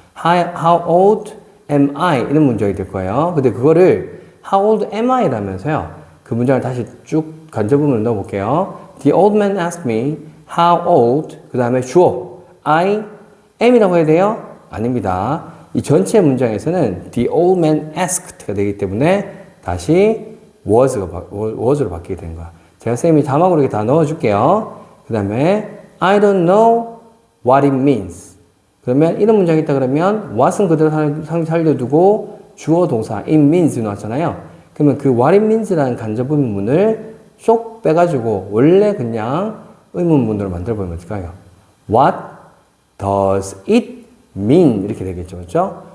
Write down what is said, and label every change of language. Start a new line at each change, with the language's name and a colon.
English: How old am I
Korean: 이런 문장이 될 거예요. 근데 그거를
English: how old am I
Korean: 라면서요. 그 문장을 다시 쭉 간접음으로 넣어볼게요.
English: The old man asked me how old
Korean: 그 다음에 주어
English: I am이라고 해야 돼요?
Korean: 아닙니다. 이 전체 문장에서는
English: the old man asked
Korean: 가 되기 때문에 다시 was로 바뀌게 되는 거야. 제가 쌤이 자막으로 이렇게 다 넣어줄게요.
English: 그 다음에 I don't know what it means.
Korean: 그러면 이런 문장이 있다 그러면 what은 그대로 살려두고 주어 동사
English: it means
Korean: 나왔잖아요. 그러면 그
English: what it means
Korean: 라는 간접 의문문을 쏙 빼가지고 원래 그냥 의문문으로 만들어보면 어떨까요?
English: What does it mean?
Korean: 이렇게 되겠죠. 그렇죠?